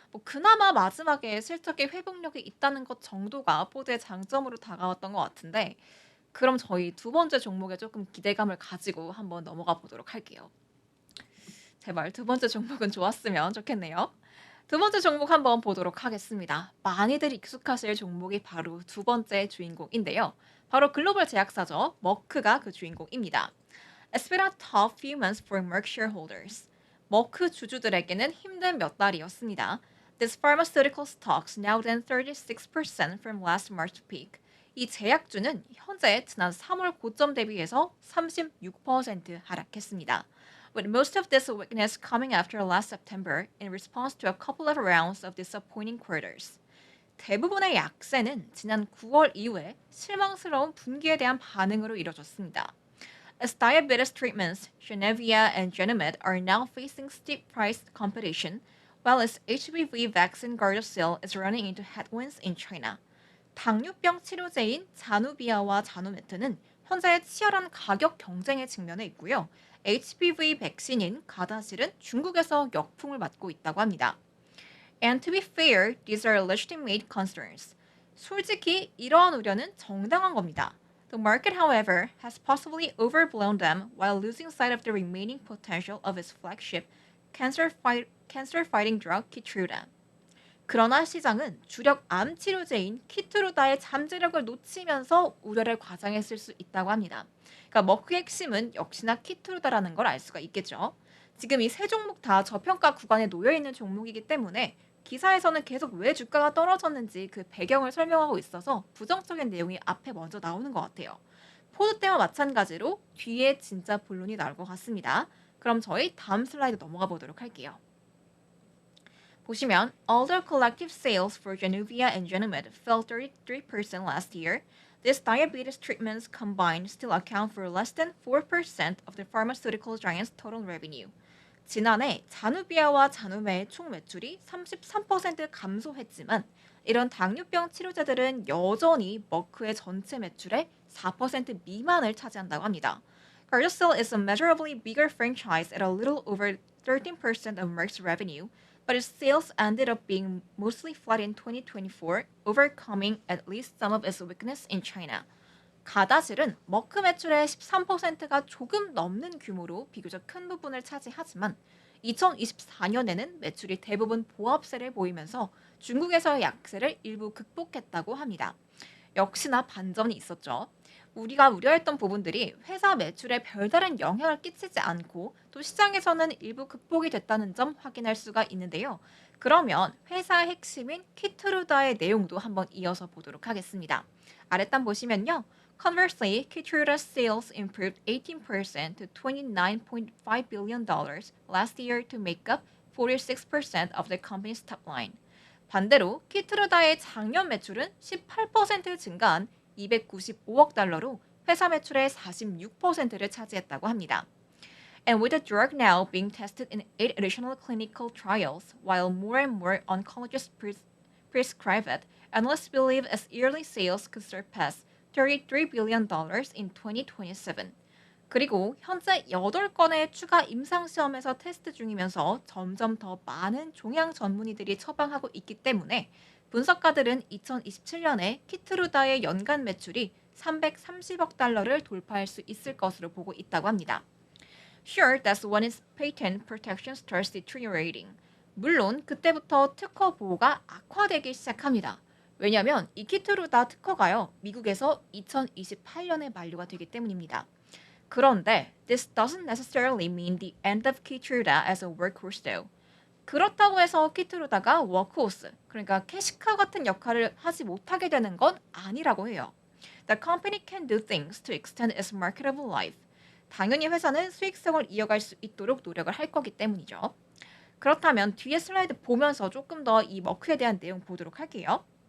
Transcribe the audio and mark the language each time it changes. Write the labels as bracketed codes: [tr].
[ko] 그나마 마지막에 실적의 회복력이 있다는 것 정도가 포드의 장점으로 다가왔던 것 같은데 그럼 저희 두 번째 종목에 조금 기대감을 가지고 한번 넘어가 보도록 할게요. 제발 두 번째 종목은 좋았으면 좋겠네요. 두 번째 종목 한번 보도록 하겠습니다. 많이들 익숙하실 종목이 바로 두 번째 주인공인데요. 바로 글로벌 제약사죠. 머크가 그 주인공입니다. [en] It's been a tough few months for Merck shareholders. [ko] 머크 주주들에게는 힘든 몇 달이었습니다. [en] This pharmaceutical stocks now down 36% from last March peak. [ko] 이 제약주는 현재 지난 3월 고점 대비해서 36% 하락했습니다. [en] With most of this weakness coming after last September in response to a couple of rounds of disappointing quarters. [ko] 대부분의 약세는 지난 9월 이후에 실망스러운 분기에 대한 반응으로 이뤄졌습니다. [en] As diabetes treatments, Genevia and Genemed are now facing steep price competition, while its HPV vaccine Gardasil is running into headwinds in China. [ko] 당뇨병 치료제인 자누비아와 자누메트는 현재 치열한 가격 경쟁에 직면해 있고요. HPV 백신인 가다실은 중국에서 역풍을 맞고 있다고 합니다. [en] And to be fair, these are legitimate concerns. [ko] 솔직히 이러한 우려는 정당한 겁니다. [en] The market, however, has possibly overblown them while losing sight of the remaining potential of its flagship cancer-fighting drug Keytruda. [ko] 그러나 시장은 주력 암 치료제인 키트루다의 잠재력을 놓치면서 우려를 과장했을 수 있다고 합니다. 그러니까 머크의 핵심은 역시나 키트루다라는 걸 알 수가 있겠죠. 지금 이 세 종목 다 저평가 구간에 놓여 있는 종목이기 때문에 기사에서는 계속 왜 주가가 떨어졌는지 그 배경을 설명하고 있어서 부정적인 내용이 앞에 먼저 나오는 것 같아요. 포드 때와 마찬가지로 뒤에 진짜 본론이 나올 것 같습니다. 그럼 저희 다음 슬라이드 넘어가 보도록 할게요. 보시면 [en] although collective sales for Januvia and Genumed fell 33% last year, these diabetes treatments combined still account for less than 4% of the pharmaceutical giant's total revenue. [ko] 지난해 자누비아와 자누메의 총 매출이 33% 감소했지만 이런 당뇨병 치료제들은 여전히 머크의 전체 매출의 4% 미만을 차지한다고 합니다. [en] Gardasil is a measurably bigger franchise at a little over 13% of Merck's revenue, but its sales ended up being mostly flat in 2024, overcoming at least some of its weakness in China. [ko] 가다실은 머크 매출의 13%가 조금 넘는 규모로 비교적 큰 부분을 차지하지만 2024년에는 매출이 대부분 보합세를 보이면서 중국에서의 약세를 일부 극복했다고 합니다. 역시나 반전이 있었죠. 우리가 우려했던 부분들이 회사 매출에 별다른 영향을 끼치지 않고 또 시장에서는 일부 극복이 됐다는 점 확인할 수가 있는데요. 그러면 회사의 핵심인 키트루다의 내용도 한번 이어서 보도록 하겠습니다. 아랫단 보시면요. [en] Conversely, Keytruda's sales improved 18% to $29.5 billion last year to make up 46% of the company's top line. [ko] 반대로 키트루다의 작년 매출은 18% 증가한 295억 달러로 회사 매출의 46%를 차지했다고 합니다. [en] And with the drug now being tested in 8 additional clinical trials, while more and more oncologists prescribe it, analysts believe its yearly sales could surpass $33 billion in 2027. [ko] 그리고 현재 8건의 추가 임상시험에서 테스트 중이면서 점점 더 많은 종양 전문의들이 처방하고 있기 때문에 분석가들은 2027년에 키트루다의 연간 매출이 330억 달러를 돌파할 수 있을 것으로 보고 있다고 합니다. [en] Sure, that's when its patent protection starts deteriorating. [ko] 물론 그때부터 특허 보호가 악화되기 시작합니다. 왜냐하면 이 키트루다 특허가요, 미국에서 2028년에 만료가 되기 때문입니다. 그런데 [en] this doesn't necessarily mean the end of Keytruda as a workhorse though. [ko] 그렇다고 해서 키트루다가 워크호스, 그러니까 캐시카 같은 역할을 하지 못하게 되는 건 아니라고 해요. [en] The company can do things to extend its marketable life. [ko] 당연히 회사는 수익성을 이어갈 수 있도록 노력을 할 거기 때문이죠. 그렇다면 뒤에 슬라이드 보면서 조금 더 이 머크에 대한 내용 보도록 할게요.